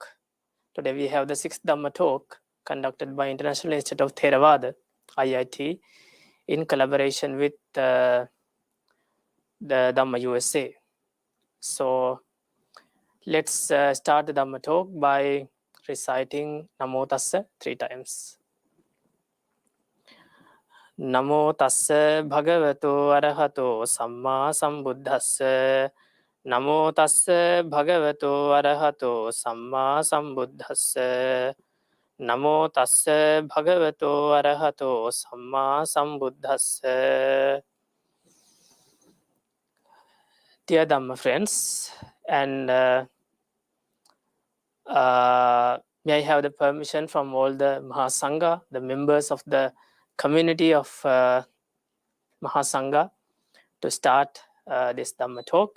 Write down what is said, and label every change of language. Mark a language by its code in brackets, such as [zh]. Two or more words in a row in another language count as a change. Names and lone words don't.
[en] Today we have the 6th Dhamma Talk conducted by International Institute of Theravada, IIT, in collaboration with the Dhamma USA. So let's start the Dhamma Talk by reciting [pi] Namo Tassa [en] 3 times. [pi] Namo Tassa Bhagavato Arahato Samma Sambuddhassa. Namo Tassa Bhagavato Arahato Samma Sambuddhassa. Namo Tassa Bhagavato Arahato Samma Sambuddhassa. [en] Dear Dhamma friends, and may I have the permission from all the Mahasangha, the members of the community of Mahasangha, to start this Dhamma Talk.